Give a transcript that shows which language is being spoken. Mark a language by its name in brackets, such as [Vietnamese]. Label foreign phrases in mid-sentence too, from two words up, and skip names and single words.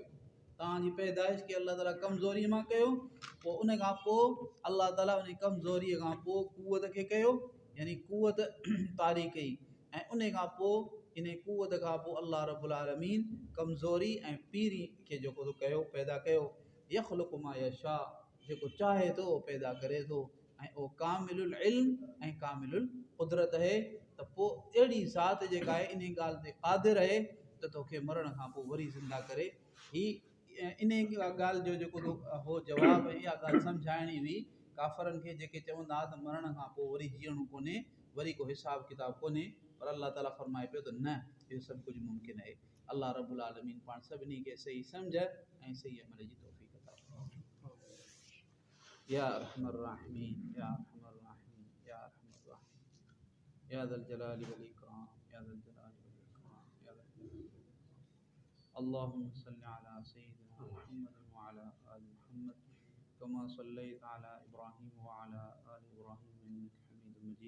[Sindhi] तव्हांजी पैदाइश खे अल्लाह ताला कमज़ोरीअ मां कयो, पोइ उन खां पोइ अल्लाह ताला उन कमज़ोरीअ खां पोइ क़ुवत खे कयो, यानी क़ुवत तारी कई, ऐं उन खां पोइ इन क़ुवत खां पोइ [Arabic] الله رب العالمين [Sindhi] कमज़ोरी ऐं पीरी खे जेको कयो पैदा कयो। [Arabic] يخلق ما يشاء, [Sindhi] जेको चाहे थो पैदा करे थो, ऐं उहो [Arabic] كامل العلم [Sindhi] ऐं [Arabic] كامل القدرة [Sindhi] आहे। त पोइ अहिड़ी ज़ात जेका आहे इन ॻाल्हि ते क़ादिर आहे त तोखे मरण खां पोइ वरी ज़िंदा करे। ही इन ॻाल्हि जो जेको हो जवाबु इहा ॻाल्हि सम्झाइणी हुई काफ़रनि खे जेके चवंदा त मरण खां पोइ वरी जीअणो कोन्हे, वरी को हिसाब किताब कोन्हे, पर अल्लाह ताला फरमाए पियो त न, इहो सभु कुझु मुमकिन आहे। [Arabic] الله رب العالمين [Sindhi] पाण सभिनी खे सही सम्झ ऐं सही अमल जी तौफ़ीक़ अता फ़रमाए। [Arabic] يا أرحم الراحمين، يا أرحم الراحمين، يا أرحم الراحمين، يا ذا الجلال والإكرام، يا ذا الجلال والإكرام، يا ذا الجلال والإكرام, या ज़ल जलाली वल इकराम, या ज़ल जलाली वल इकराम। اللهم صل على سيدنا محمد وعلى آل محمد كما صليت على إبراهيم وعلى آل إبراهيم إنك حميد مجيد.